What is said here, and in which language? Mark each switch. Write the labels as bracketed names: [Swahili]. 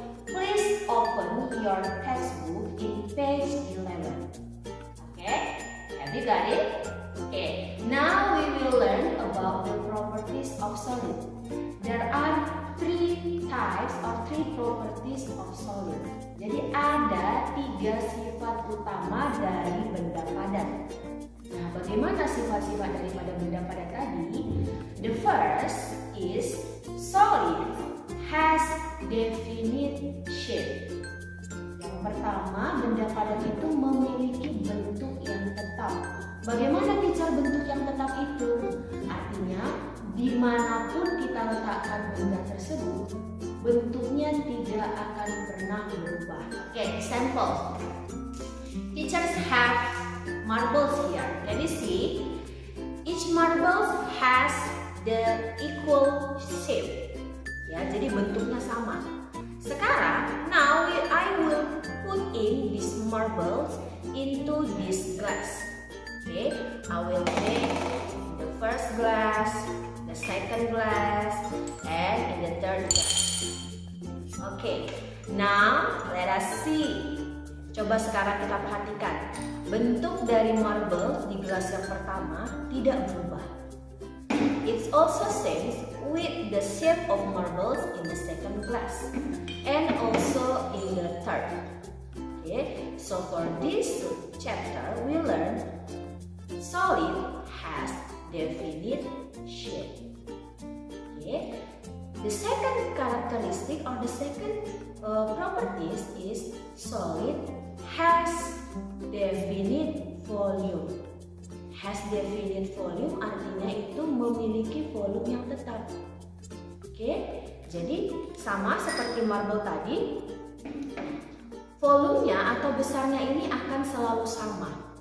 [English] Please open your textbook in page 11. Okay, have you got it? Okay, now we will learn about the properties of solid. There are three types or three properties of solid. [Indonesian] Jadi ada 3 sifat utama dari benda padat. Nah, bagaimana sifat-sifat daripada benda padat tadi? [English] The first is solid has definite shape. [Indonesian] Yang pertama, benda padat itu memiliki bentuk yang tetap. Bagaimana teacher bentuk yang tetap itu? Artinya, dimanapun kita letakkan benda tersebut, bentuknya tidak akan pernah berubah. [English] Okay, example. Teachers have marbles here. Can you see? Each marble has the equal shape. [Indonesian] Ya, jadi bentuknya sama. Sekarang, [English] now I will put in these marbles into this glass. Okay, I will take the first glass, the second glass, and in the third glass. Okay, now let us see. [Indonesian] Coba sekarang kita perhatikan. Bentuk dari marble di gelas yang pertama tidak berubah. [English] It's also same with the shape of marbles in the second glass and also in the third. Okay, so for this chapter we learn solid has definite shape. Okay, the second characteristic or the second properties is solid has definite volume. Has definite volume [Indonesian] artinya itu memiliki volume yang tetap. Oke, jadi sama seperti marble tadi, volumenya atau besarnya ini akan selalu sama.